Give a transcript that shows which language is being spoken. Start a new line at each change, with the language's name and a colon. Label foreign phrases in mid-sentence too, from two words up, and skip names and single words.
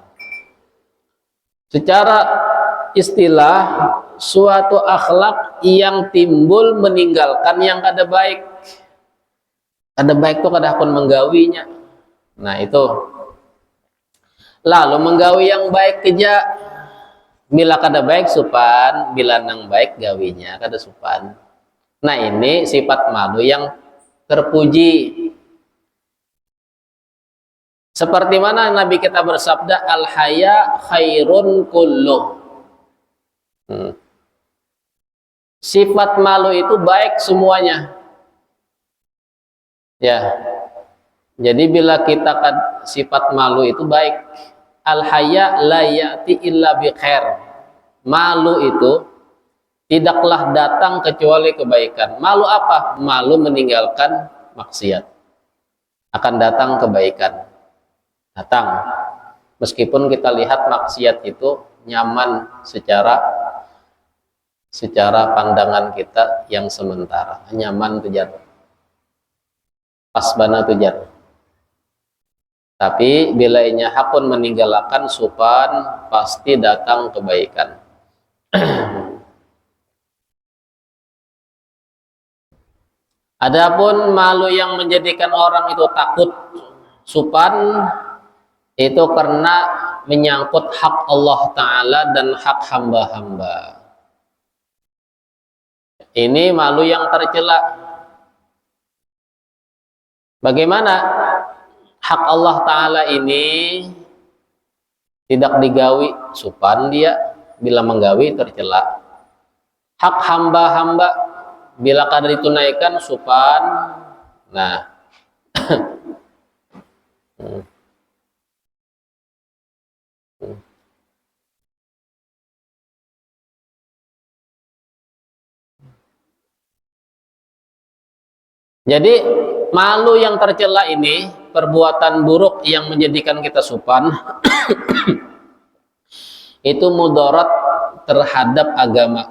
Banjar: Secara istilah suatu akhlak yang timbul meninggalkan yang kada baik. Kada baik tuh kada akan menggawinya. Nah, itu. Lalu menggawi yang baik keja. Bila kada baik supan, bila nang baik gawinya kada supan.
Indonesian: Nah, ini sifat malu yang terpuji. Seperti mana Nabi kita bersabda,
Arabic: al-haya khairun kulluh.
Indonesian: Sifat malu itu baik semuanya. Ya. Jadi bila kita sifat malu itu baik.
Arabic: Al-haya la ya'ti illa bi khair.
Indonesian: Malu itu tidaklah datang kecuali kebaikan. Malu apa? Malu meninggalkan maksiat. Akan datang kebaikan. Datang. Meskipun kita lihat maksiat itu nyaman secara pandangan kita yang sementara.
Banjar: Nyaman tujar. Pasbana tujar. Tapi bila inya hakun meninggalkan supan,
Indonesian: pasti datang kebaikan. Adapun malu yang menjadikan orang itu takut supan, itu karena menyangkut hak Allah Ta'ala dan hak hamba-hamba. Ini malu yang tercela.
Banjar: Bagaimana hak Allah Ta'ala ini tidak digawi, supan dia, bila menggawi tercela. Hak hamba-hamba bila kada ditunaikan supan. Nah,
Indonesian: jadi malu yang tercela ini, perbuatan buruk yang menjadikan kita supan, itu mudarat terhadap agama.